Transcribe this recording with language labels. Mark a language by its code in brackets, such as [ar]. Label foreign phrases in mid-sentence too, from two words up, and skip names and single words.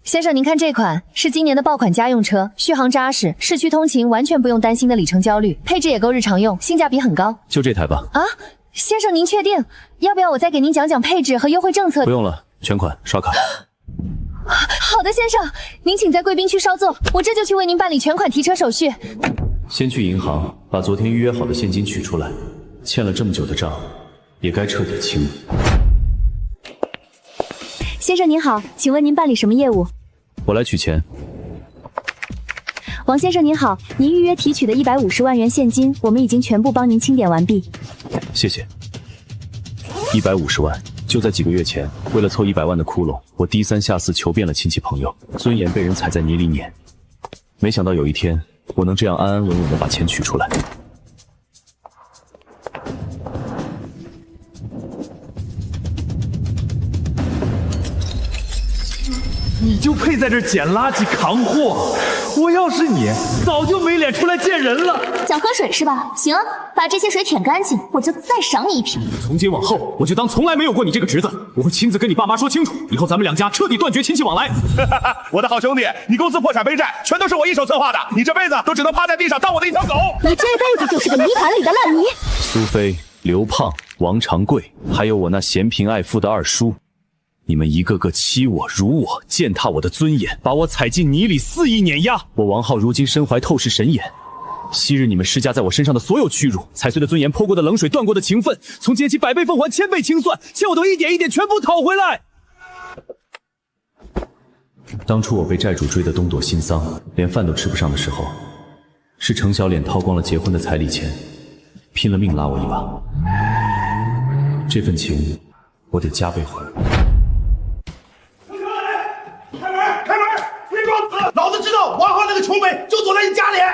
[zh] 先生您看這款是今年的爆款家用車，續航扎實，市區通勤完全不用擔心的里程焦慮，配置也夠日常用，性價比很高。就這台吧。啊，先生您確定？要不要我再給您講講配置和優惠政策？不用了，全款刷卡。好的，先生，您請在貴賓區稍坐，我這就去為您辦理全款提車手續。先去銀行把昨天預約好的現金取出來，欠了這麼久的賬，也該徹底清了。先生您好，請問您辦理什麼業務？我來取錢。王先生您好，您預約提取的150萬元現金，我們已經全部幫您清點完畢。謝謝。150萬，就在幾個月前，為了湊100萬的窟窿，我低三下四求遍了親戚朋友，尊嚴被人踩在泥裡碾。沒想到有一天，我能這樣安安穩穩地把錢取出來。你就配在這撿垃圾扛貨，我要是你，早就沒臉出來見人了。想喝水是吧？行啊，把這些水舔乾淨，我就再賞你一瓶。從今往後，我就當從來沒有過你這個侄子，我會親自跟你爸媽說清楚，以後咱們兩家徹底斷絕親戚往來。我的好兄弟，你公司破產背債，全都是我一手策劃的，你這輩子都只能趴在地上當我的一條狗。你這輩子就是個泥盤裡的爛泥。蘇菲、劉胖、王長貴，還有我那嫌貧愛富的二叔。你們一個個欺我、辱我、踐踏我的尊嚴，把我踩進泥裡肆意碾壓。我王浩如今身懷透視神眼，昔日你們施加在我身上的所有屈辱，踩碎的尊嚴、潑過的冷水、斷過的情分，從今起100倍奉還、1000倍清算，欠我都一點一點全部討回來。當初我被債主追得東躲西喪，連飯都吃不上的時候，是程小臉掏光了結婚的彩禮錢，拼了命拉我一把。這份情，我得加倍還。老子知道王浩那個窮鬼就躲在你家裡。